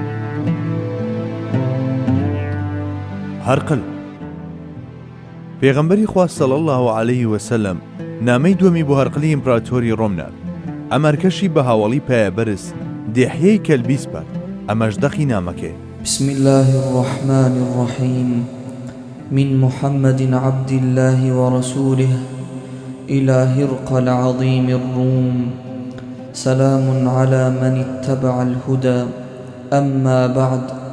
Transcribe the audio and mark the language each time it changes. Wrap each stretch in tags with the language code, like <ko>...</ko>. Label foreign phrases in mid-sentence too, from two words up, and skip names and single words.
<ckb>هەرقل پێغەمبەری خوا</ckb> <ar>صلی الله علیه وسلم</ar> <ckb>نامەی دووەمی بۆ هەرقلی ئیمپراتۆری ڕۆم نارد. ئەمەرکەشی بە هاوڵی پایەبەرز دێحیەی کەلبی سپارد. ئەمەش دەخی نامەکەی.</ckb> <ar>بسم الله الرحمن الرحيم من محمد عبد الله ورسوله إلى هرقل عظيم الروم سلام على من اتبع الهدى أما بعد</ar>